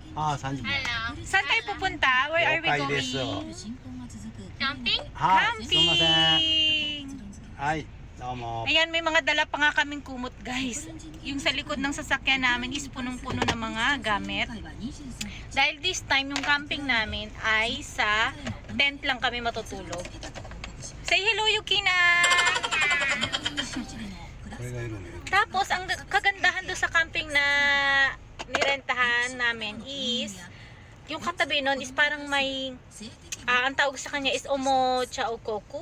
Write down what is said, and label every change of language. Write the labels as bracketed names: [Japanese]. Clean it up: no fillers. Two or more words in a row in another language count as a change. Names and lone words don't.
[Japanese] 30 分。 [Filipino] Saan tayo pupunta? [English] Where are we [Japanese] 了解です。 [English] going? [Japanese] はい、すみません。 [English] Camping! [Japanese] はい、どうも。 [Filipino] Ayan, may mga dala pa nga kaming kumot guys. Yung sa likod ng sasakyan namin is punong-puno ng mga gamit. Dahil [English] this time, [Filipino] yung camping namin ay sa tent lang kami matutulog. [English] Say hello, Yukina! [Filipino] Tapos, ang kagandahan doon sa camping na nirentahan namin is, yung katabi nun is parang may, ang tawag sa kanya is Omo Chaokoku.